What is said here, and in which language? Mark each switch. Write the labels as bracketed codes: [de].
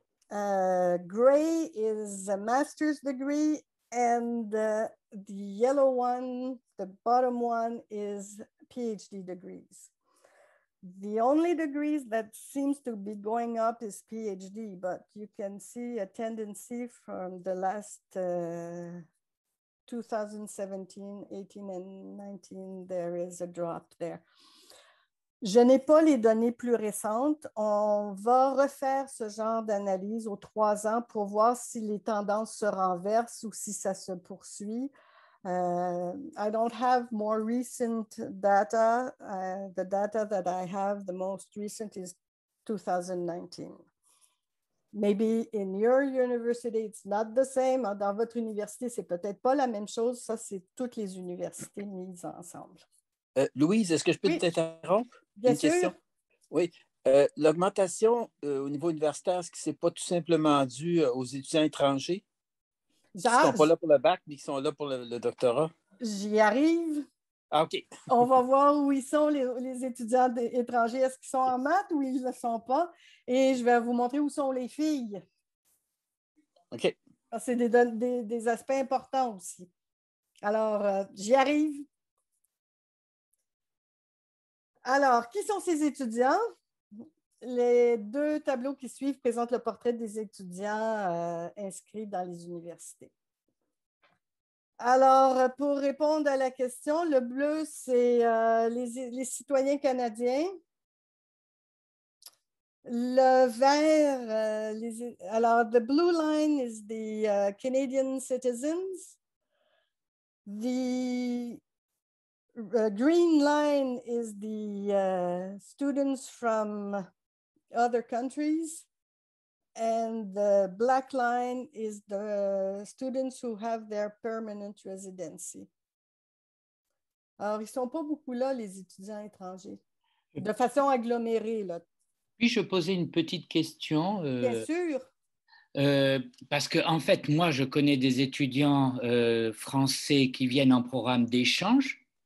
[en] Gray is a master's degree, and the yellow one, the bottom one, is PhD degrees. The only degrees that seems to be going up is PhD, but you can see a tendency from the last 2017, 18, and 19, there is a drop there. [fr] Je n'ai pas les données plus récentes. On va refaire ce genre d'analyse aux 3 ans pour voir si les tendances se renversent ou si ça se poursuit. [en] I don't have more recent data. The data that I have, the most recent is 2019. Maybe in your university, it's not the same. [fr] Dans votre université, c'est peut-être pas la même chose. Ça, c'est toutes les universités mises ensemble. Louise, est-ce que je peux t'interrompre? Bien sûr. Question? Oui. L'augmentation au niveau universitaire, est-ce que ce n'est pas tout simplement dû aux étudiants étrangers qui ne sont pas là pour le bac, mais qui sont là pour le doctorat? J'y arrive. Ah, OK. On va voir où ils sont, les étudiants étrangers. Est-ce qu'ils sont en maths ou ils ne le sont pas? Et je vais vous montrer où sont les filles. OK. C'est des aspects importants aussi. Alors, j'y arrive. Alors, qui sont ces étudiants? Les 2 tableaux qui suivent présentent le portrait des étudiants inscrits dans les universités. Alors, pour répondre à la question, le bleu, c'est les citoyens canadiens. Le vert, alors, [en] the blue line is the Canadian citizens. The green line is the students from other countries, and the black line is the students who have their permanent residency. [fr] Alors, ils ne sont pas beaucoup là, les étudiants étrangers, de façon agglomérée, là. Puis-je poser une petite question? Bien sûr. Parce que, en fait, moi, je connais des étudiants français qui viennent en programme d'échange.